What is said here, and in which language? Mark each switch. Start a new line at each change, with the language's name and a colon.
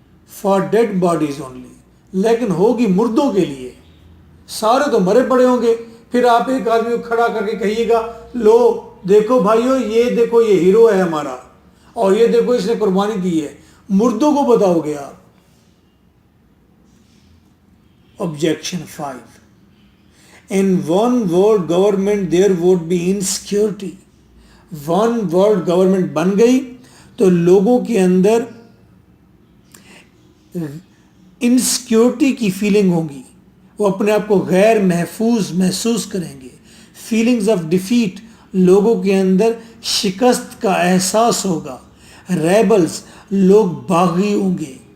English: for dead bodies only,
Urdu: لیکن ہوگی مردوں کے لیے۔ سارے تو مرے پڑے ہوں گے، پھر آپ ایک آدمی کو کھڑا کر کے کہیے گا لو دیکھو بھائیو، یہ دیکھو یہ ہیرو ہے ہمارا، اور یہ دیکھو اس نے قربانی کی ہے، مردوں کو بتاؤ گے آپ۔
English: Objection 5. In one world government there would be insecurity.
Urdu: One world government بن گئی تو لوگوں کے اندر انسیکیورٹی کی فیلنگ ہوگی، وہ اپنے آپ کو غیر محفوظ محسوس کریں گے۔ فیلنگز آف ڈیفیٹ، لوگوں کے اندر شکست کا احساس ہوگا۔ ریبلز، لوگ باغی ہوں گے۔